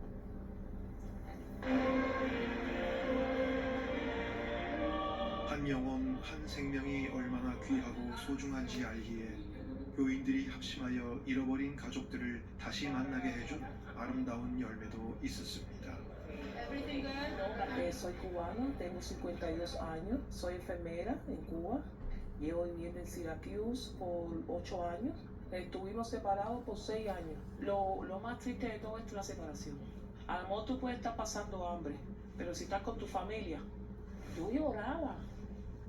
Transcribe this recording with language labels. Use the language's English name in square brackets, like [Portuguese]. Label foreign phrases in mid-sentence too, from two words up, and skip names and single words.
[Korean] 한 영혼, 한 생명이 얼마나 귀하고 소중한지 알기에 교인들이 합심하여 잃어버린 가족들을 다시 만나게 해준 아름다운 열매도 있었습니다. [Spanish] Soy cubano, tengo 52 años, soy enfermera en Cuba, llevo viviendo en Syracuse por 8 años, estuvimos separados por 6 años. Lo más triste de todo es la separación. A lo mejor tú puedes estar pasando hambre, pero si estás con tu familia, yo lloraba.